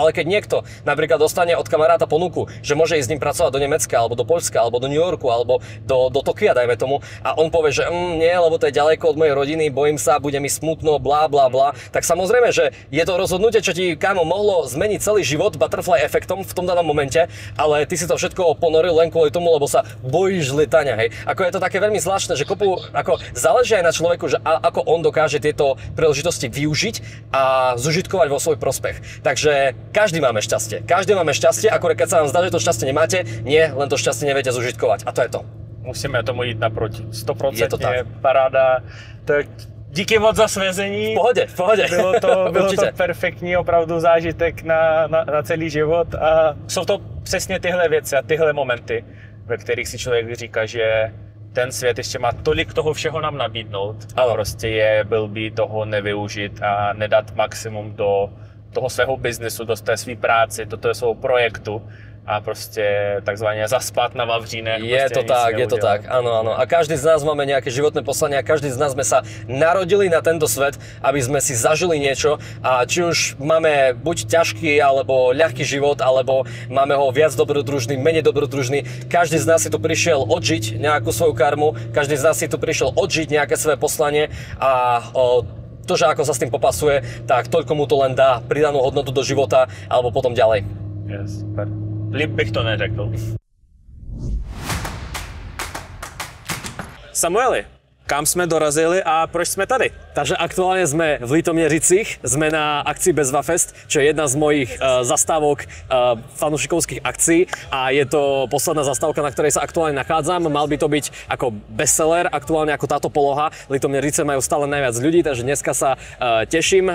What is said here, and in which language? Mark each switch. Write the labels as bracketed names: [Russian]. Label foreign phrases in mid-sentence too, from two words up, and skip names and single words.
[Slovak] Ale keď niekto napríklad dostane od kamaráta ponuku, že môže ísť s ním pracovať do Nemecka, alebo do Poľska, alebo do New Yorku, alebo do Tokia, dajme tomu, a on povie, že nie, lebo to je ďaleko od mojej rodiny, bojím sa, bude mi smutno, blá, blá, blá, tak samozrejme, že je to rozhodnutie, čo ti, kámo, mohlo zmeniť celý život, butterfly efektom v tom danom momente, ale ty si to všetko ponoril len kvôli tomu, lebo sa bojíš lietania, hej. Ako je to také veľmi zvláštne, že záleží aj na človeku, že ako on dokáže tieto príležitosti využiť a zužitkovať vo svoj prospech. Takže každý máme šťastie. Akorát keď sa vám zdá, že to šťastie nemáte, nie, len to šťastie neviete zužitkovať. A to je to. [Czech] Musíme tomu jít naproti. 100% je to tak. Paráda. Tak díky moc za svezení. [Slovak] V pohode. [Czech] Bylo to perfektní opravdu zážitek na celý život a jsou to přesně tyhle věci a tyhle momenty, ve kterých si člověk říká, že ten svět ještě má tolik toho všeho nám nabídnout a prostě je blbý toho nevyužít a nedat maximum do toho svého biznesu, do té své práce, do toho svého projektu a prostě takzvaně zaspat na vavřínech. [Slovak] Je to tak, áno. A každý z nás máme nejaké životné poslanie a každý z nás sme sa narodili na tento svet, aby sme si zažili niečo a či už máme buď ťažký alebo ľahký život, alebo máme ho viac dobrodružný, menej dobrodružný, každý z nás si tu prišiel odžiť nejakú svoju karmu, každý z nás si tu prišiel odžiť nejaké svoje poslanie a to, že ako sa s tým popasuje, tak toľko mu to len dá pridanú hodnotu do života alebo potom ďalej. [English] Yes, [Czech] super. Líp bych to neřekl. Samueli, kam jsme dorazili a proč jsme tady? [Slovak] Takže aktuálne sme v Litomiericích, sme na akcii Bezvafest, čo je jedna z mojich zastávok fanúšikovských akcií a je to posledná zastávka, na ktorej sa aktuálne nachádzam. Mal by to byť ako bestseller, aktuálne ako táto poloha. Litomierice majú stále najviac ľudí, takže dneska sa teším.